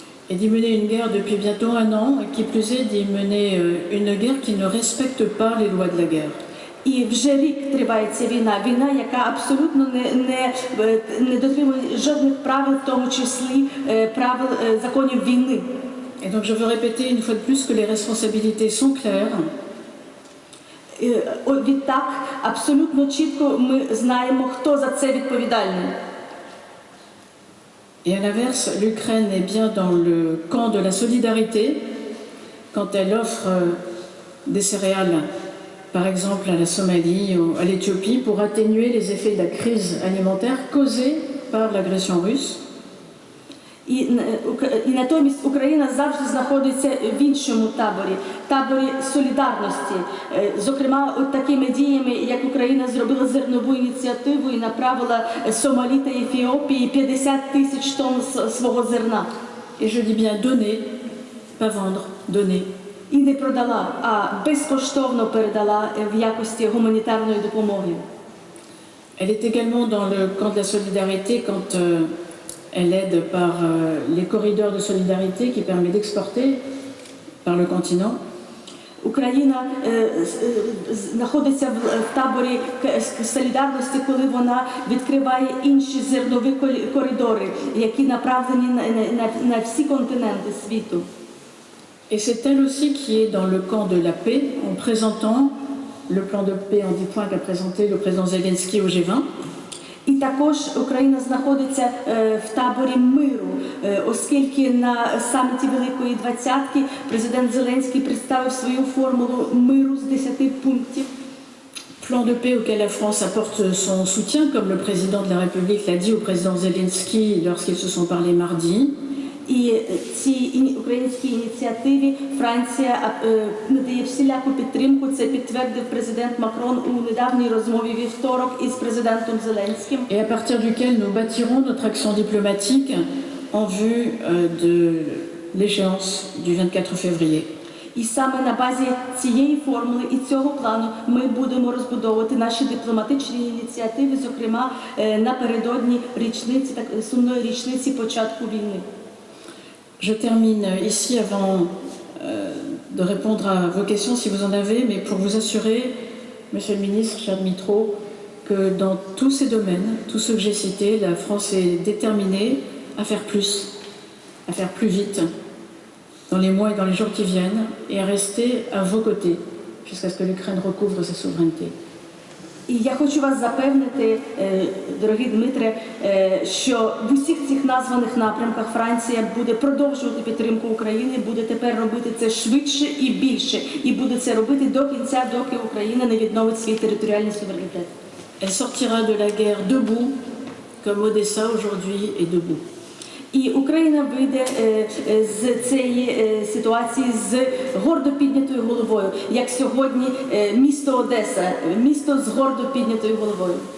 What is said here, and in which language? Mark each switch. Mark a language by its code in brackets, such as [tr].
[fr] Et d'y mener une guerre depuis bientôt un an, et qui plus est d'y mener une guerre qui ne respecte pas les lois de la guerre. [uk] І вже рік триває ця війна, яка абсолютно не дотримує жодних правил, в тому числі правил законів війни. [fr] Et donc je veux répéter une fois de plus que les responsabilités sont claires. [uk] Відтак, абсолютно чітко ми знаємо, хто за це відповідальний. [fr] Et à l'inverse, l'Ukraine est bien dans le camp de la solidarité quand elle offre des céréales, par exemple à la Somalie ou à l'Éthiopie, pour atténuer les effets de la crise alimentaire causée par l'agression russe. [uk] І натомість Україна завжди знаходиться в іншому таборі солідарності. Зокрема, от такими діями, як Україна зробила зернову ініціативу і направила Сомалі та Ефіопії 50 тисяч тонн свого зерна. [fr] Et je dis bien donner, pas vendre, donner. [uk] І не продала, а безкоштовно передала в якості гуманітарної допомоги. [fr] Elle est également dans le camp de la solidarité quand elle aide par les corridors de solidarité qui permettent d'exporter par le continent. [uk] Україна знаходиться в таборі солідарності, коли вона відкриває інші зернові коридори, які направлені на всі континенти світу. [fr] Et c'est elle aussi qui est dans le camp de la paix en présentant le plan de paix en 10 points qu'a présenté le président Zelensky au G20. [uk] І також Україна знаходиться в таборі миру, оскільки на саміті Великої Двадцятки президент Зеленський представив свою формулу миру з 10 пунктів. [fr] Plan de paix auquel la France apporte son soutien, comme le président de la République l'a dit au président Zelensky lorsqu'ils se sont parlé mardi. [uk] І цій українській ініціативі Франція надає всіляку підтримку. Це підтвердив президент Макрон у недавній розмові вівторок із президентом Зеленським. [fr] Et à partir duquel nous bâtirons notre action diplomatique en vue de l'échéance du 24 février. [uk] І саме на базі цієї формули і цього плану ми будемо розбудовувати наші дипломатичні ініціативи, зокрема напередодні річниці, так сумної річниці початку війни. [fr] Je termine ici avant de répondre à vos questions si vous en avez, mais pour vous assurer, Monsieur le Ministre, cher Dmytro, que dans tous ces domaines, tous ceux que j'ai cités, la France est déterminée à faire plus vite, dans les mois et dans les jours qui viennent, et à rester à vos côtés, jusqu'à ce que l'Ukraine recouvre sa souveraineté. [uk] І я хочу вас запевнити, дорогий Дмитре, що в усіх цих названих напрямках Франція буде продовжувати підтримку України, буде тепер робити це швидше і більше, і буде це робити до кінця, доки Україна не відновить свій територіальний суверенітет. [fr] Elle sortira de la guerre debout, comme Odessa aujourd'hui est debout. [uk] І Україна вийде з цієї ситуації з гордо піднятою головою, як сьогодні місто Одеса, місто з гордо піднятою головою.